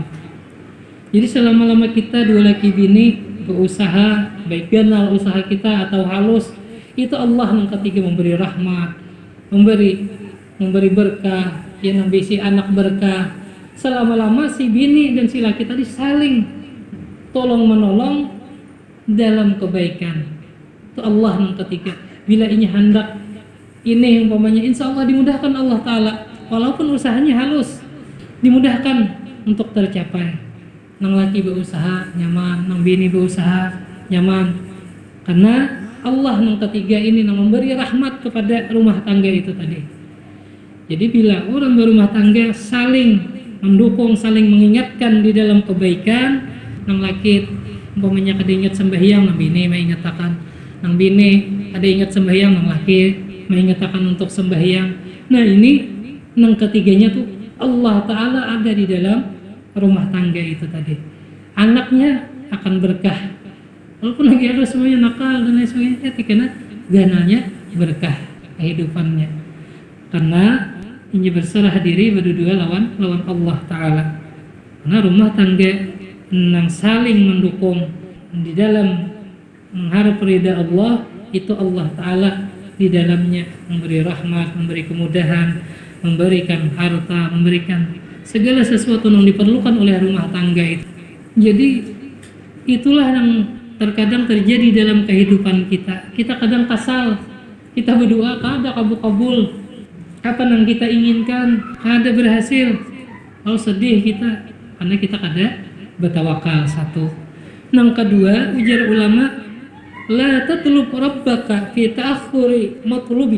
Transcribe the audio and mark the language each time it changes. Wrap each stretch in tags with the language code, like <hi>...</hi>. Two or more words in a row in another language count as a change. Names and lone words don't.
<bjn>Jadi selama-lama kita dua laki bini berusaha, baik ganal usaha kita atau halus, itu Allah yang ketiga memberi rahmat, memberi berkah, yang memberi anak berkah. Selama-lama si bini dan si laki tadi saling tolong menolong dalam kebaikan. Itu Allah yang ketiga. Bila ini hendak ini umpamanya,</bjn> <ar>إن شاء الله</ar> <bjn>dimudahkan</bjn> <ar>الله تعالى,</ar> <bjn>walaupun usahanya halus, dimudahkan untuk tercapai. Nang laki berusaha nyaman, nang bini berusaha nyaman, karena Allah yang ketiga ini yang memberi rahmat kepada rumah tangga itu tadi. Jadi bila orang berumah tangga saling mendukung, saling mengingatkan di dalam kebaikan, nang laki umpamanya kada ingat sembahyang, nang bini mengingatkan, nang bini ada ingat sembahyang, nang laki mengingatkan untuk sembahyang. Nah ini nang ketiganya tuh</bjn> <ar>الله تعالى</ar> <bjn>ada di dalam rumah tangga itu tadi. Anaknya akan berkah, walaupun lagi ada semuanya nakal dan lain sebagainya, karena ganalnya berkah kehidupannya, karena ini berserah diri berdua lawan</bjn> <ar>الله تعالى.</ar> <bjn>Karena rumah tangga yang saling mendukung di dalam mengharap ridha Allah, itu</bjn> <ar>الله تعالى</ar> <bjn>di dalamnya memberi rahmat, memberi kemudahan, memberikan harta, memberikan segala sesuatu yang diperlukan oleh rumah tangga itu. Jadi itulah yang terkadang terjadi dalam kehidupan kita. Kita kadang kasal, kita berdoa kada kabul-kabul, apa yang kita inginkan kada berhasil. Kalau sedih kita karena kita kada bertawakal. Satu.</bjn> <ar>Yang kedua, ujar ulama, لا تطلب ربك في تأخر مطلوبك.</ar>